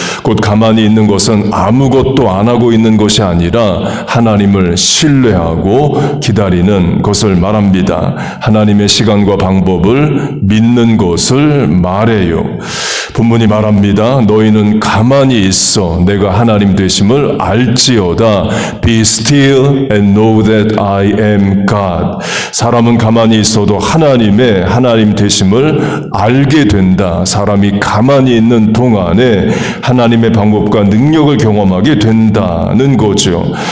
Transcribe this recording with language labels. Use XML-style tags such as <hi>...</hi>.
<ko>곧 가만히 있는 것은 아무것도 안 하고 있는 것이 아니라 하나님을 신뢰하고 기다리는 것을 말합니다. 하나님의 시간과 방법을 믿는 것을 말해요. 본문이 말합니다. 너희는 가만히 있어 내가 하나님 되심을 알지어다.</ko> <en>Be still and know that I am God.</en> <ko>사람은 가만히 있어도 하나님 되심을 알게 된다. 사람이 가만히 있는 동안에 하나님의 방법과 능력을 경험하게 된다는 거죠.</ko>